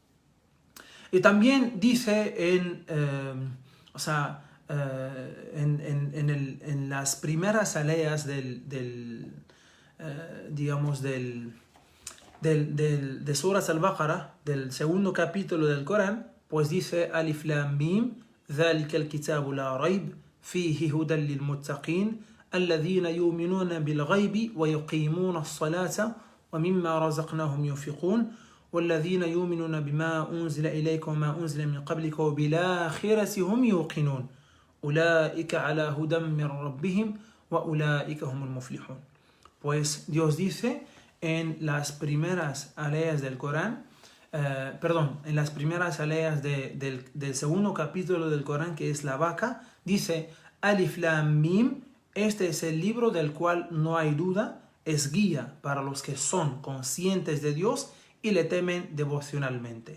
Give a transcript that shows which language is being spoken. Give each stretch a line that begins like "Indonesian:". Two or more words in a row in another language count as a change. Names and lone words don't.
Spanish: Y también dice o sea, en las primeras aleas digamos, de Surah Al-Baqarah, del segundo capítulo del Corán, pues dice:
Arabic: الم, ذلك الكتاب لا ريب فيه هدى للمتقين الذين يؤمنون بالغيب ويقيمون الصلاة ومما رزقناهم ينفقون والذين يؤمنون بما أنزل إليك وما أنزل من قبلك وبالآخرة هم يوقنون أولئك على هدى من ربهم وأولئك هم المفلحون.
Spanish: Pues Dios dice en las primeras aleas del Corán, en las primeras aleas del segundo capítulo del Corán, que es la vaca, dice:
Arabic: الم,
Spanish: este es el libro del cual no hay duda, es guía para los que son conscientes de Dios y le temen devocionalmente.